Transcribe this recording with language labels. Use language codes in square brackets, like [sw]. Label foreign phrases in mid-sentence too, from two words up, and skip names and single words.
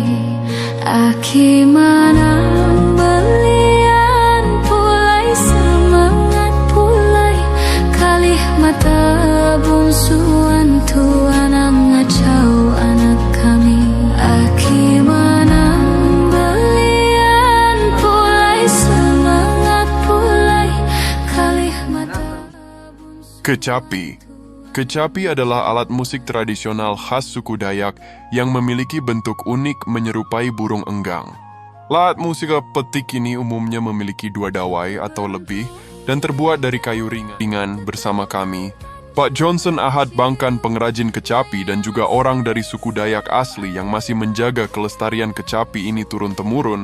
[iba] Aki manang belian pulai semangat pulai kalih mata bungsuan tuan ngacau anak kami. Aki manang belian pulai semangat pulai kalih mata bungsuan. [id] Kecapi adalah alat musik tradisional khas suku Dayak yang memiliki bentuk unik menyerupai burung enggang. Alat musik petik ini umumnya memiliki 2 dawai atau lebih dan terbuat dari kayu ringan. Bersama kami, Pak Johnson Ahad Bangkan, pengrajin kecapi dan juga orang dari suku Dayak asli yang masih menjaga kelestarian kecapi ini turun-temurun.